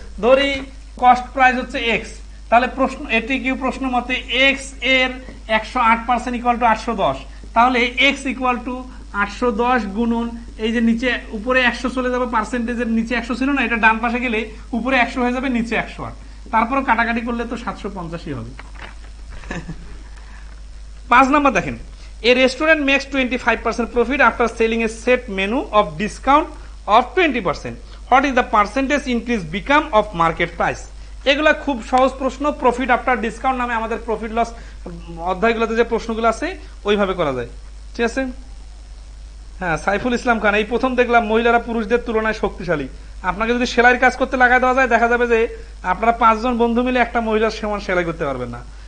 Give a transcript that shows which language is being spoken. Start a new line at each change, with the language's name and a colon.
Bangla: ধরি cost price হচ্ছে x, তাহলে প্রশ্ন এটি কি প্রশ্ন মতে এক্স এর 108% ইকুয়াল টু 810, তাহলে এক্স ইকুয়াল টু 810 গুণন এই যে নিচে উপরে 100 চলে যাবে, পার্সেন্টেজের নিচে 100 ছিল না, এটা ডান পাশে গেলে উপরে 100 হয়ে যাবে, নিচে 108, তারপর কাটাকাটি করলে তো 785 হবে। 5 নাম্বার দেখেন,
English: a restaurant makes 25% profit after selling a set menu of discount of 20%. What is the percentage increase become of market price?
Bangla: এগুলা খুব সহজ প্রশ্ন। প্রফিট আফটার ডিসকাউন্ট নামে আমাদের প্রফিট লস অধ্যায়গুলোতে যে প্রশ্নগুলো আছে ওইভাবে করা যায়, ঠিক আছে? হ্যাঁ, সাইফুল ইসলাম খান, এই প্রথম দেখলাম মহিলারা পুরুষদের তুলনায় শক্তিশালী। আপনাকে যদি সেলাইয়ের কাজ করতে লাগাই দেওয়া যায়, দেখা যাবে যে আপনারা 5 জন বন্ধু মিলে একটা মহিলার সমান সেলাই করতে পারবেন না।